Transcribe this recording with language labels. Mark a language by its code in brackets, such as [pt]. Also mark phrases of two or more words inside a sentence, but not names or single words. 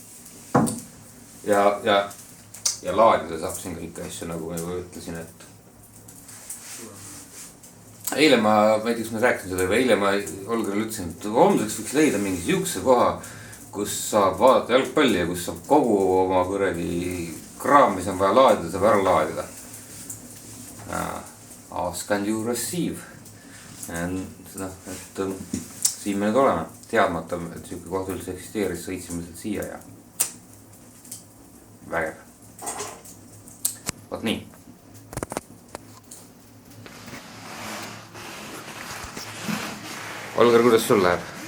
[et] Ja laadida saab siin kõiki asju, nagu ma juba ütlesin, et eile ma ei tea, kas ma rääkisin seda, aga eile ma Olgerile ütlesin, et homseks võiks leida mingi siukse koha, kus saab vaadata jalgpalli ja kus saab kogu oma kuradi kraam, mis on vaja laadida, saab ära laadida. [en] Ask and you receive. [et] Et siin me nüüd oleme, teadmata, et siuke koht üldse eksisteeris, sõitsime lihtsalt siia ja vägev. Vaat nii. Olger, kuidas sul läheb?